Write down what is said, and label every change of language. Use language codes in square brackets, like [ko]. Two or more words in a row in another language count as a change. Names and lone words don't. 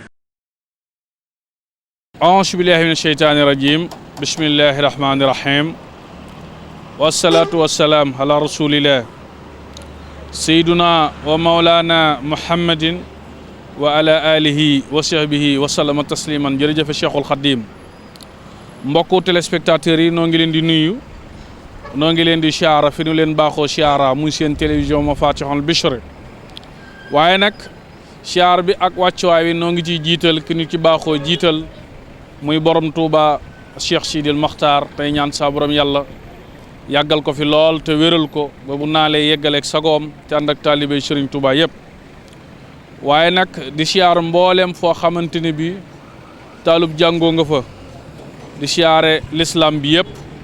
[ar] أعوذ بالله من الشيطان الرجيم بسم الله الرحمن الرحيم والصلاة والسلام على رسول الله سيدنا ومولانا محمد وعلى آله وصحبه وسلم تسليما [wo] jërëjëf Cheikhul Khadim mbokku téléspectateurs yi noo ngi leen di nuyu noo ngi leen di siyaara fi ñu leen baaxoo siyaara muy seen télévision Mafatihul Bichri waaye nag siyaar bi ak wàccuwaay wi noo ngi ciy jiital ki ñu ci baaxoo jiital muy borom Touba Cheikh Sidil Mokhtar tey ñaan saa borom yàlla yàggal ko fi lool te wéral ko ba bu naalee yeggaleeg sagoom te ànd ak taalibe Serigne Touba yëpp waaye nag di siyaar mboolem foo xamante ne bi taalub jàngoo nga fa di siyaare l'islam bi yëpp